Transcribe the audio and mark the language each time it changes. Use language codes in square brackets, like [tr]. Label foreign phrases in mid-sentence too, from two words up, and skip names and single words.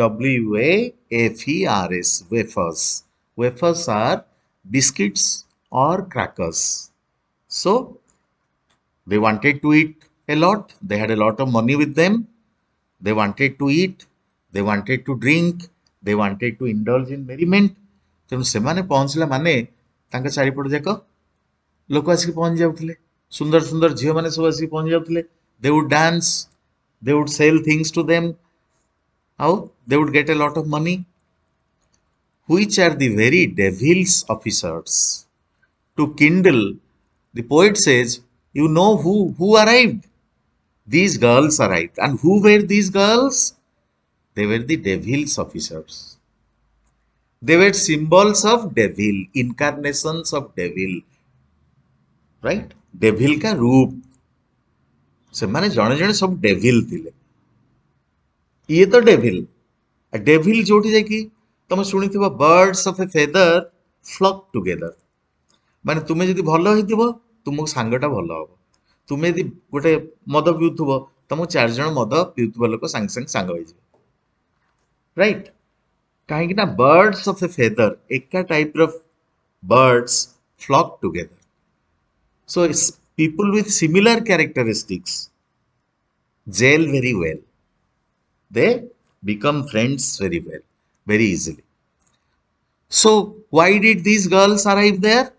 [en] WAFERS. Wafers. Wafers are biscuits or crackers. So, they wanted to eat a lot. They had a lot of money with them. They wanted to eat. They wanted to drink. They wanted to indulge in merriment. [or] ତେଣୁ ସେମାନେ ପହଞ୍ଚିଲା ମାନେ ତାଙ୍କ ଚାରିପଟ ଯାକ ଲୋକ ଆସିକି ପହଞ୍ଚି ଯାଉଥିଲେ. ସୁନ୍ଦର ସୁନ୍ଦର ଝିଅମାନେ ସବୁ ଆସିକି ପହଞ୍ଚି ଯାଉଥିଲେ. [en] They would dance. They would sell things to them. How? They would get a lot of money. which are the very devil's officers. To kindle, the poet says, you know who arrived? These girls arrived. And who were these girls? They were the devil's officers. They were symbols of devil, incarnations of devil, right? [hi] Devil का रूप [or] ସେମାନେ ଜଣେ ଜଣେ ସବୁ ଡେଭିଲ ଥିଲେ। ଇଏ ତ ଡେଭିଲ। ଡେଭିଲ ଯୋଉଠି ଯାଇକି ତମେ ଶୁଣିଥିବ [en] birds of a feather flock together। [or] ମାନେ ତୁମେ ଯଦି ଭଲ ହେଇଥିବ ତୁମକୁ ସାଙ୍ଗଟା ଭଲ ହବ। ତୁମେ ଯଦି ଗୋଟେ ମଦ ପିଉଥିବ ତମକୁ 4 ଜଣ ମଦ ପିଉଥିବା ଲୋକ ସାଙ୍ଗେ ସାଙ୍ଗେ ସାଙ୍ଗ ହେଇଯିବେ। ରାଇଟ୍? କାହିଁକି ନା [en] birds of a feather [or] ଏକା ଟାଇପର [en] birds flock together। So it's people with similar characteristics gel very well. They become friends very well, very easily. So why did these girls arrive there?